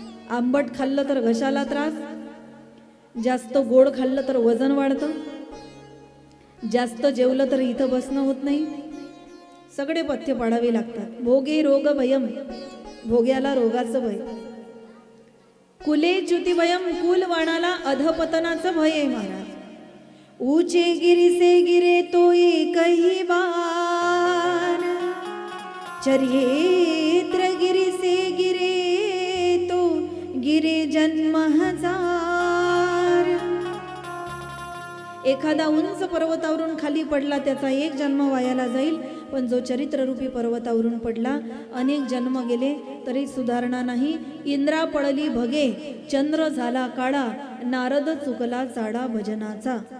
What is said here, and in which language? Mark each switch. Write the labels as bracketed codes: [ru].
[mr] आंबट खाल्लं तर घशाला त्रास, जास्त गोड खाल्लं तर वजन वाढतं, जास्त जेवलं तर इथं बसणं होत नाही. सगळे पथ्य पाडावे लागतात. [sa] भोगे रोग भयम. [mr] भोग्याला रोगाचं भय. [sa] कुले च्युती भयम, [mr] कुल वाणाला अधपतनाचं भय आहे महाराज. [hi] ऊंचे गिरी से गिरे तो एकही बार, चरित्र गिरी से गिरे तो गिरे जन्म हजार. [mr] एखादा उंच पर्वतावरून खाली पडला त्याचा एक जन्म वायाला जाईल, पण जो चरित्ररूपी पर्वतावरून पडला अनेक जन्म गेले तरी सुधारणा नाही. इंद्रा पडली भगे, चंद्र झाला काळा, नारद चुकला चाडा भजनाचा.